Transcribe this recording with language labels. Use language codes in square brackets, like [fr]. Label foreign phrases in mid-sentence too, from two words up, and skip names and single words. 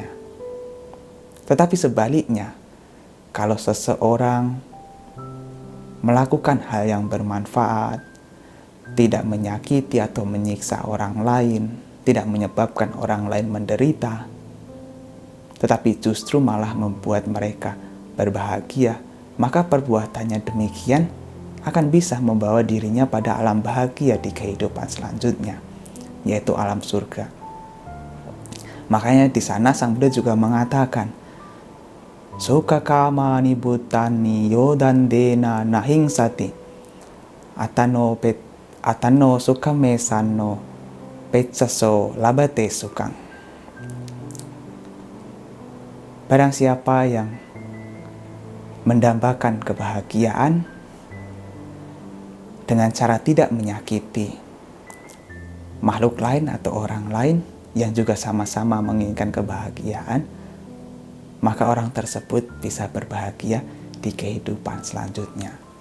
[id] Tetapi sebaliknya, kalau seseorang melakukan hal yang bermanfaat, tidak menyakiti atau menyiksa orang lain, tidak menyebabkan orang lain menderita, tetapi justru malah membuat mereka berbahagia, maka perbuatannya demikian akan bisa membawa dirinya pada alam bahagia di kehidupan selanjutnya, yaitu alam surga. Makanya di sana Sang Buddha juga mengatakan, [pi] Sukha kamani bhutani yodandena nahingsati atano sukame sanno peccaso labate sukang. [id] Barang siapa yang mendambakan kebahagiaan dengan cara tidak menyakiti makhluk lain atau orang lain yang juga sama-sama menginginkan kebahagiaan, maka orang tersebut bisa berbahagia di kehidupan selanjutnya.